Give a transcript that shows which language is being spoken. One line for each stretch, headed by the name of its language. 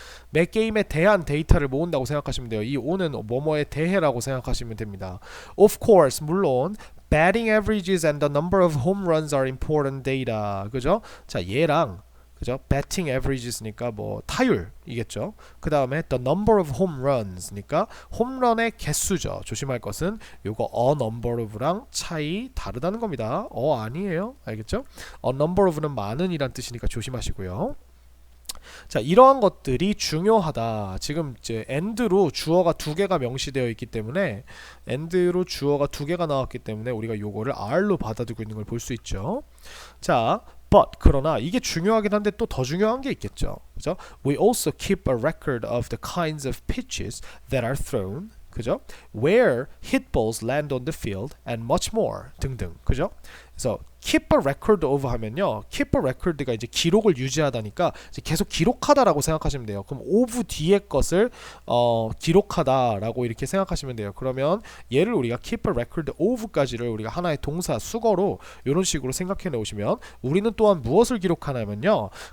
Korean: 매 게임에 대한 데이터를 모은다고 생각하시면 돼요. 이 on은 뭐뭐에 대해라고 생각하시면 됩니다.
English: Of course,
Korean: 물론
English: batting averages and the number of home runs are important data.
Korean: 그죠? 자, 얘랑 그죠?
English: batting averages
Korean: 니까 뭐 타율이겠죠. 그 다음에
English: the number of home runs
Korean: 니까 홈런의 개수죠. 조심할 것은 요거
English: a number of
Korean: 랑 차이 다르다는 겁니다. 아니에요. 알겠죠?
English: a number of
Korean: 는 많은 이란 뜻이니까 조심하시고요. 자, 이러한 것들이 중요하다. 지금 이제 and로 주어가 두 개가 명시되어 있기 때문에 and로 주어가 두 개가 나왔기 때문에 우리가 요거를 are로 받아들이고 있는 걸 볼 수 있죠. 자, but 그러나 이게 중요하긴 한데 또 더 중요한 게 있겠죠. 그죠?
English: We also keep a record of the kinds of pitches that are thrown.
Korean: 그죠?
English: Where hit balls land on the field and much more
Korean: 등등. 그죠? 그래서
English: keep a record of
Korean: 하면요.
English: keep a record
Korean: 가 이제 기록을 유지하다니까 이제 계속 기록하다라고 생각하시면 돼요. 그럼 of 뒤에 것을 기록하다라고 이렇게 생각하시면 돼요. 그러면 얘를 우리가
English: keep a record of
Korean: 까지를 우리가 하나의 동사 수거로 이런 식으로 생각해 놓으시면 우리는 또한 무엇을 기록하냐면요.